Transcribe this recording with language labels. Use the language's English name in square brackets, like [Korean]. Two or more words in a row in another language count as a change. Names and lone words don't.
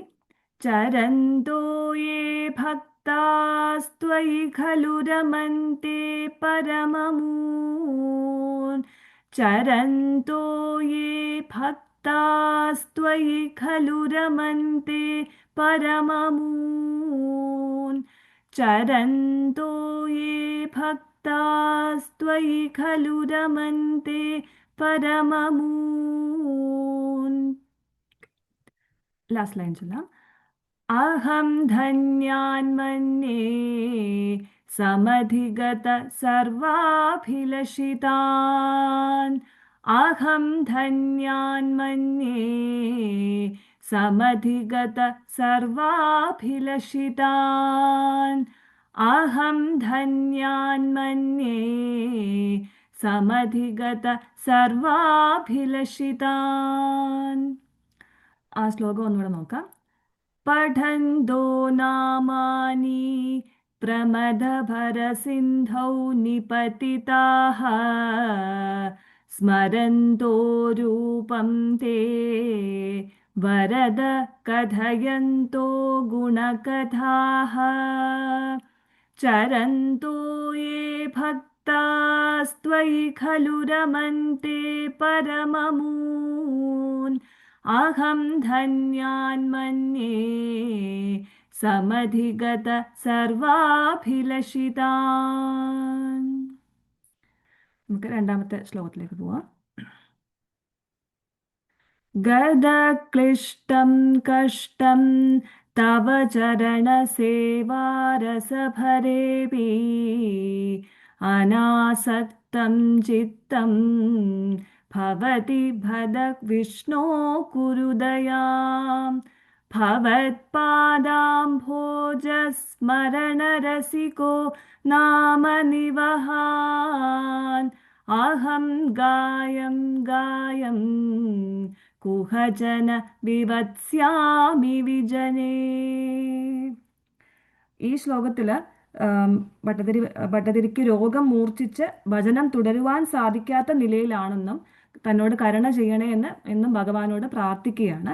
[Sanskrit] चरन्तो ये भक्तास्त्वयि खलु रमन्ते परममून् चरन्तो ये भक्तास्त्वयि खलु रमन्ते परममून् चरन्तो ये भक्तास्त्वयि खलु रमन्ते परममून्. [English] last line [Malayalam] ചൊല്ലാം. [Sanskrit] अहं धन्यान् मन्ये समधिगत सर्वाभिलषितान् अहं धन्यान्मन्ये समधिगत सर्वाभिलषितान् अहं धन्यान्मन्ये समधिगत सर्वाभिलषितान्. [Malayalam] ആ ശ്ലോകം ഒന്നുകൂടെ നോക്കാം. [Sanskrit] पठन्तो नामानि प्रमदभरसिन्धौ निपतिताः स्मरन्तो रूपं ते वरद कथयन्तो गुणकथाः चरन्तो ये भक्तास्त्वयि खलु रमन्ते परममून् अहं धन्यान् मन्ये समधिगत सर्वाभिलषितान्. [Malayalam] നമുക്ക് രണ്ടാമത്തെ ശ്ലോകത്തിലേക്ക് പോവാം. [Sanskrit] गदक्लिष्टं कष्टं तव चरणसेवारसभरेऽपि अनासक्तं चित्तं भवति भदविष्णो कुरु दयाम् भवत्पादाम्भोजस्मरणरसिको नाम निवहान् अहं गायं कुहजन विवत्स्यामि विजने. [Malayalam] ഈ ശ്ലോകത്തിൽ ഭട്ടതിരിക്ക് രോഗം മൂർച്ഛിച്ച് ഭജനം തുടരുവാൻ സാധിക്കാത്ത നിലയിലാണെന്നും തന്നോട് കരുണ ചെയ്യണേ എന്നും ഭഗവാനോട് പ്രാർത്ഥിക്കുകയാണ്.